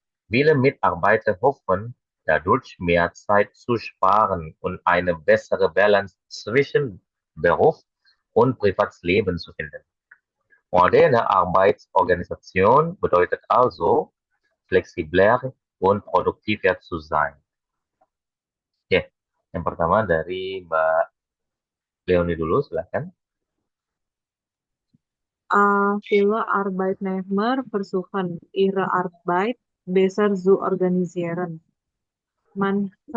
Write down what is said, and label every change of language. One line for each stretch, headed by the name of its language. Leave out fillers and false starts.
German: Viele Mitarbeiter hoffen, dadurch mehr Zeit zu sparen und eine bessere Balance zwischen Beruf und Privatleben zu finden. Moderne Arbeitsorganisation bedeutet also, flexibler und produktiver zu sein.
Indonesian: Oke, yang pertama dari Mbak Leoni dulu, silahkan.
German: Viele Arbeitnehmer versuchen, ihre Arbeit besser zu organisieren. Manche